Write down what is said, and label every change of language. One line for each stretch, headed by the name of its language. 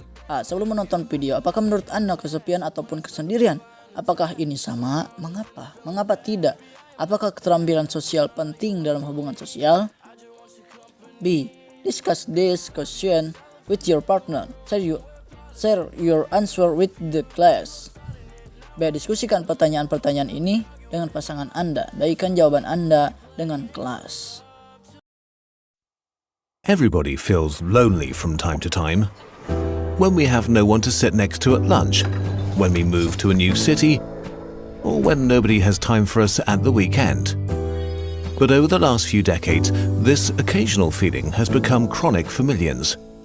Indonesian: Sebelum menonton video, apakah menurut Anda kesepian ataupun kesendirian? Apakah ini sama? Mengapa? Mengapa tidak? Apakah keterampilan sosial penting dalam hubungan sosial? B.
English: Discuss this question with your partner. Share your answer with the class. B.
Indonesian: Diskusikan pertanyaan-pertanyaan ini dengan pasangan Anda. Bagikan jawaban Anda dengan kelas.
English: Everybody feels lonely from time to time. When we have no one to sit next to at lunch, when we move to a new city, or when nobody has time for us at the weekend. But over the last few decades, this occasional feeling has become chronic for millions.